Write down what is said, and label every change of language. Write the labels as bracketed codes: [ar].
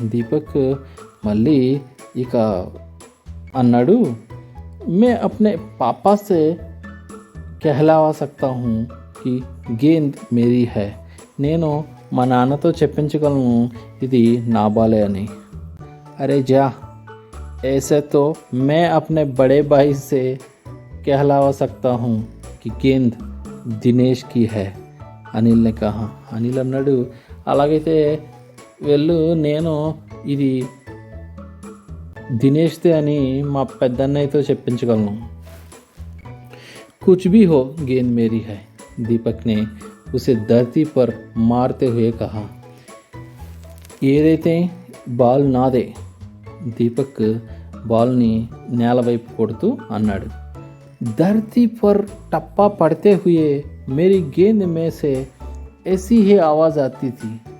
[te] దీపక్ మళ్ళీ ఇక అన్నాడు, [hi] మే అప్నే పాపా సే कहलवा सकता हूँ कि गेंद मेरी है. [te] నేను మా నాన్నతో చెప్పించగలను ఇది నా బాలే అని. [hi] అరే జా, ऐसे तो मैं अपने बड़े भाई से कहलवा सकता हूँ कि गेंद దినేష్ కి హై అనిల్ నే కహా. [te] అనిల్ అన్నాడు, అలాగైతే వెళ్ళు, నేను ఇది దినేష్దే అని మా పెద్దన్నయ్యతో చెప్పించగలను. [hi] कुछ भी हो गेंद मेरी है, दीपक ने उसे धरती पर मारते हुए कहा. [te] ఏదైతే బాల్ నాదే, దీపక్ బాల్ని నేల వైపు కొడుతూ అన్నాడు. [hi] धरती पर टप्पा पड़ते हुए मेरी गेंद में से ऐसी ही आवाज़ आती थी.